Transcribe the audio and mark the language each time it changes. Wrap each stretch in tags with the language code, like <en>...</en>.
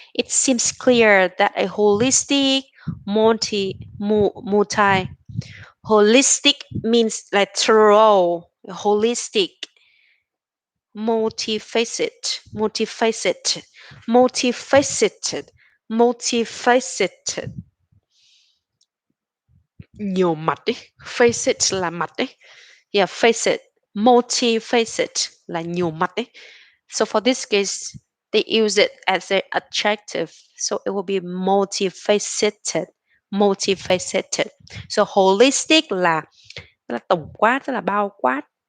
<en>It seems clear that a holistic, multi, holistic means like thorough, holistic, multifaceted, multifaceted, multifaceted,</en> <vi>nhiều mặt ấy. Facet là mặt ấy.</vi> <en>Yeah, facet.</en> <vi>Multifaceted là nhiều mặt ấy.</vi> <en>So for this case, they use it as an adjective. So it will be multifaceted. Multifaceted.</en> <vi>So holistic là tổng quát, tức là bao quát.</vi>